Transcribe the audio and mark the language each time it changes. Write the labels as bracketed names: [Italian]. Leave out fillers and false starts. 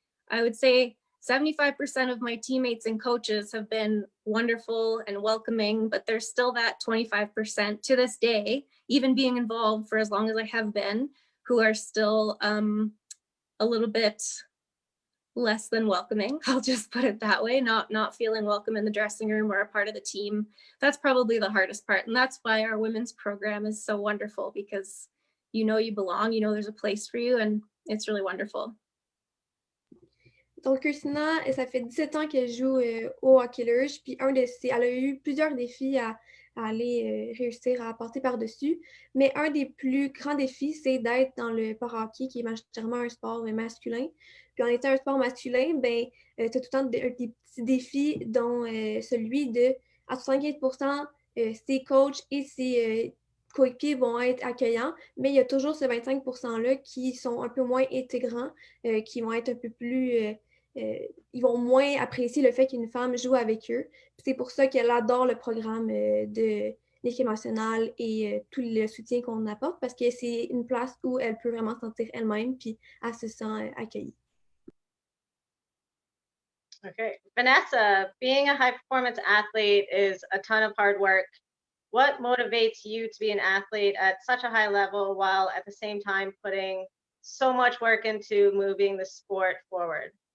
[English] I would say 75% of my teammates and coaches have been wonderful and welcoming, but there's still that 25% to this day, even being involved for as long as I have been, who are still a little bit less than welcoming. I'll just put it that way, not feeling welcome in the dressing room or a part of the team. That's probably the hardest part. And that's why our women's program is so wonderful, because you belong, there's a place for you, and it's really wonderful. [French] Donc, Christina, ça fait 17 ans qu'elle joue au hockey luge, puis elle a eu plusieurs défis à aller réussir à passer par-dessus, mais un des plus grands défis, c'est d'être dans le para-hockey, qui est majoritairement un sport masculin. Puis en étant un sport masculin, ben, tu as tout le temps des petits défis, dont celui de, à 75%, ses coachs et ses coéquipiers vont être accueillants, mais il y a toujours ce 25%-là qui sont un peu moins intégrants, qui vont être un peu plus... ils vont moins apprécier le fait qu'une femme joue avec eux. C'est pour ça qu'elle adore le programme de l'équipe nationale et tout le soutien qu'on apporte, parce que c'est une place où elle peut vraiment se sentir elle-même, puis elle se sent accueillie. [English] Okay. Vanessa, being a high performance athlete is a ton of hard work. What motivates you to be an athlete at such a high level while at the same time putting so much work into moving the sport forward?